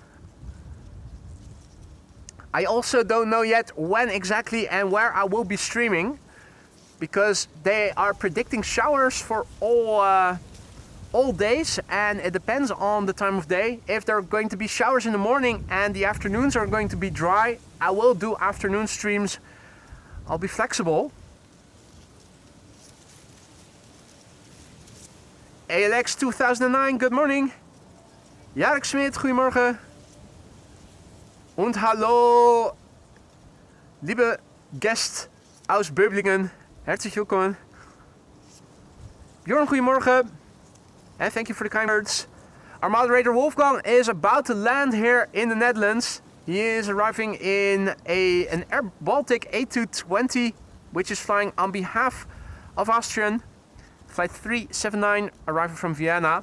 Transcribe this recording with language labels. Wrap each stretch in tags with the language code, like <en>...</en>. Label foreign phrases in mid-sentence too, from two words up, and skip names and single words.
<en>I also don't know yet when exactly and where I will be streaming, because they are predicting showers for all days, and it depends on the time of day. If there are going to be showers in the morning and the afternoons are going to be dry, I will do afternoon streams. I'll be flexible. ALX 2009, good morning.</en> <nl>Jarek Smit, goedemorgen.</nl> <de>Und hallo, liebe Guest aus Böblingen. Herzlich willkommen.</de> <nl>Bjorn, goedemorgen.</nl> <en>And thank you for the kind words. Our moderator Wolfgang is about to land here in the Netherlands. He is arriving in an Air Baltic A220, which is flying on behalf of Austrian. Flight 379, arriving from Vienna.</en>